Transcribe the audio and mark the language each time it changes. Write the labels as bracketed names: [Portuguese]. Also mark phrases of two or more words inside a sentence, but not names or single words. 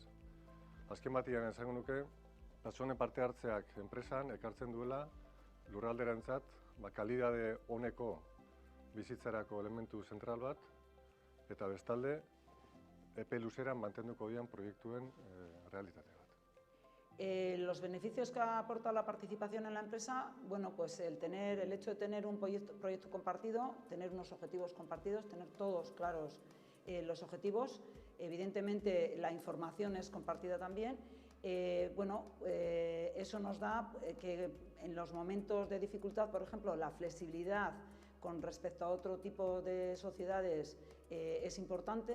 [Basque] Azken batean esango nuke, pertsonen parte hartzeak enpresan ekartzen duela lurralderantzat kalidade oneko bizitzarako elementu zentral bat, eta bestalde, epe luzeran mantenduko dian proiektuen realitate bat. [Spanish] Los beneficios que aporta la participación en la empresa, bueno, pues el hecho de tener un proyecto compartido, tener unos objetivos compartidos, tener todos claros los objetivos, evidentemente la información es compartida también. Eso nos da que en los momentos de dificultad, por ejemplo, la flexibilidad con respecto a otro tipo de sociedades es importante.